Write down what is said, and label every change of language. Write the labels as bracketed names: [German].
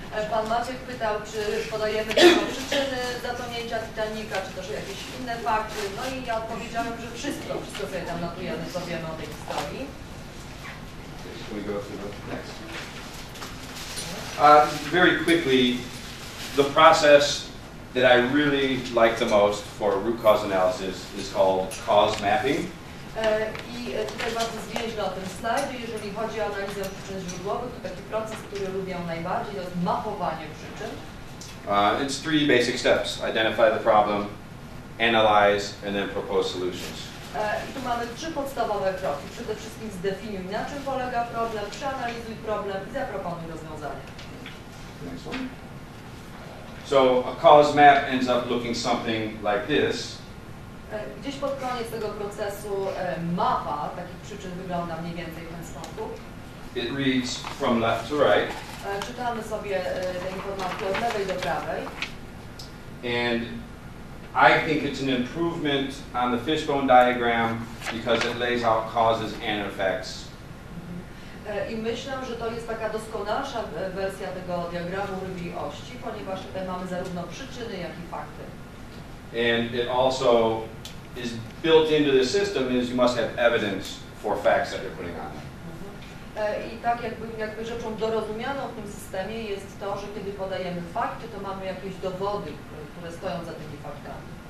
[Polish] Pan Maciek pytał, czy podajemy tylko przyczyny zatonięcia Titanica, czy też jakieś inne fakty. No i ja odpowiedziałem, że wszystko sobie tam notujemy, co wiemy o tej historii. [English] Can we go to the next? Very quickly, the process that I really like the most for root cause analysis is called cause mapping. [Polish] I tutaj bardzo zwięźle o tym slajdzie, jeżeli chodzi o analizę przyczyn źródłowych, to taki proces, który lubię najbardziej, to jest mapowanie przyczyn. [English] It's three basic steps. Identify the problem, analyze, and then propose solutions. [Polish] I tu mamy trzy podstawowe kroki. Przede wszystkim zdefiniuj, na czym polega problem, przeanalizuj problem i zaproponuj rozwiązanie. [English] Next one. So a cause map ends up looking something like this. [Polish] Gdzieś pod koniec tego procesu mapa takich przyczyn wygląda mniej więcej w ten sposób. [English] It reads from left to right. [Polish] Czytamy sobie te informacje od lewej do prawej. [English] And I think it's an improvement on the fishbone diagram because it lays out causes and effects. [Polish] I myślę, że to jest taka doskonalsza wersja tego diagramu rybiej ości, ponieważ tutaj mamy zarówno przyczyny, jak i fakty. [English] And it also is built into the system is you must have evidence for facts that you're putting on there. [Polish] I tak jakby rzeczą dorozumianą w tym systemie jest to, że kiedy podajemy fakty, to mamy jakieś dowody, które stoją za tymi faktami.